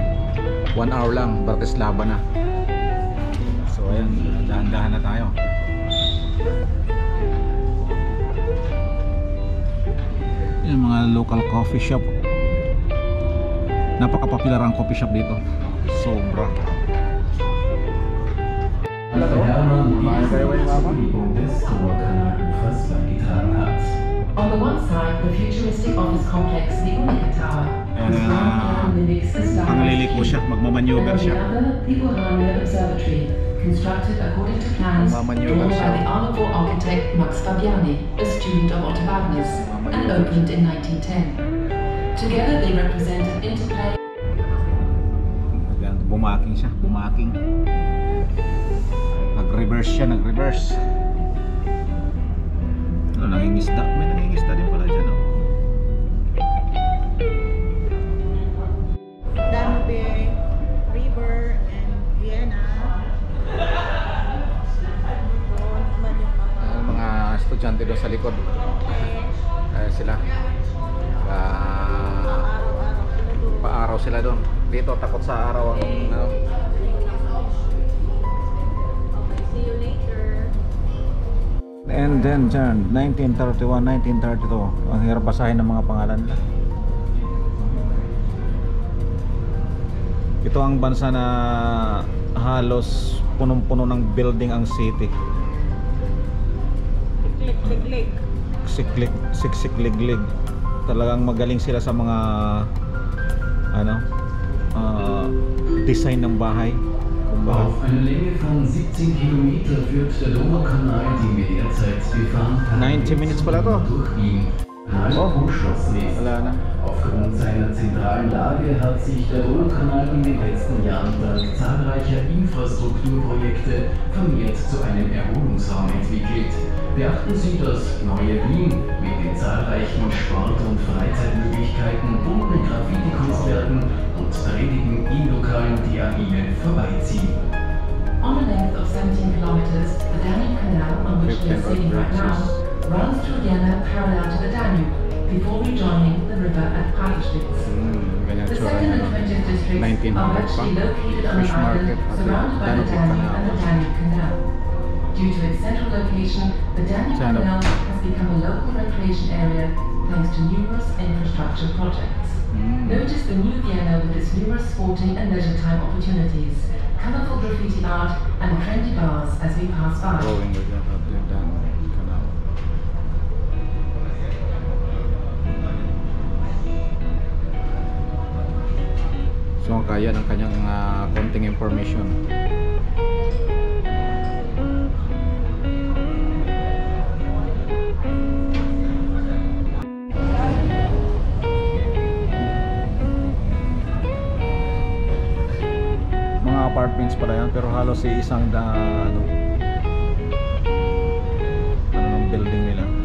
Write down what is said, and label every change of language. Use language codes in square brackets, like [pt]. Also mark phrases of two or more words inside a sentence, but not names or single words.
[tl] 1 hour lang, Bratislava na. So ayan, dahan-dahan na tayo. Yung mga [en] local coffee shop, [tl] napaka-popular ang [en] coffee shop [tl] dito. Sobra. [en] On the one side, the futuristic office complex, the Unica Tower. [tl] Pangliliko siya, magmamaneuver [en] And on the [tl] siya. [en] other, the Urania Observatory, constructed according to plans drawn by the Arnavor architect Max Fabiani, a student of Otto Wagner's, and opened in 1910. Together they represent an interplay. [tl] Bumaking siya, bumaking. Nag-reverse siya, nag-reverse. Ano, nangingisda? May nangingisda din pala dyan, oh. Danube River and Vienna. Doon naman yung Mga estudyante doon sa likod. Sila. Paaraw sila doon. Dito takot sa araw ang ano. [en] Okay, see you later. And then dyan, 1931, 1932. [tl] Ang hirap basahin ng mga pangalan nila. Ito ang bansa na halos punong-puno ng building ang city. Klik-klik-klik. Siksik-liglig. Talagang magaling sila sa mga ano, design ng bahay. [de] Auf einer Länge von 17 Kilometer führt der Donaukanal, den wir derzeit befahren, [tl] 90 minutes pala to. [de] durch Wien. Oh, Umschlossen ist. [tl] wala na. [de] Aufgrund Aufgrund seiner zentralen Lage hat sich der Donaukanal in den letzten Jahren dank zahlreicher Infrastrukturprojekte vermehrt zu einem Erholungsraum entwickelt. Beachten Sie das neue Wien mit den zahlreichen Sport- und Freizeitmöglichkeiten, bunten Graffiti-Kunstwerken und drehtigen Innenlokalen, die an Ihnen vorbeiziehen. [en] On a length of 17 kilometers, the Danube Canal, on which we are sailing right now, runs through Vienna parallel to the Danube, before rejoining the river at Praterspitz. [tl] Ganyan [en] The [tl] tsura [en] second [tl] niya, [en] and 20th districts [tl] 1900 [en] are [tl] pa. [en] actually located on an Fish island market at the surrounded by the Danube Danube Canal. and the Danube Canal. Due to its central location, the Danube Kind of- Canal has become a local recreation area thanks to numerous infrastructure projects. Notice the new Vienna with its numerous sporting and leisure time opportunities, colorful graffiti art and trendy bars as we pass by. Going with that at the Danube Canal. [tl] So kaya ng kanyang konting information. Mga apartments pala yan, pero halos isang ano ng building nila.